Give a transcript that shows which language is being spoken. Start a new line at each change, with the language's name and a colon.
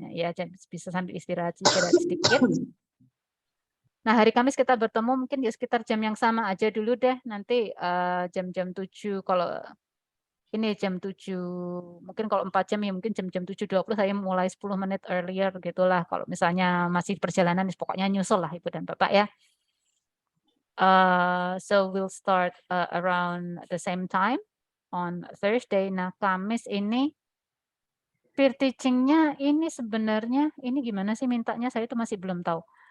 Indonesian: Ya bisa sambil istirahat sedikit. Nah, hari Kamis kita bertemu mungkin di sekitar jam yang sama aja dulu deh. Nanti jam-jam 7 kalau ini jam 7, mungkin kalau 4 jam ya mungkin jam-jam 7.20 saya mulai 10 menit earlier gitulah. Kalau misalnya masih perjalanan pokoknya nyusul lah Ibu dan Bapak ya.
English: So we'll start around the same time on Thursday.
Indonesian: Nah, Kamis ini peer teaching-nya ini sebenarnya ini gimana sih mintanya, saya itu masih belum tahu.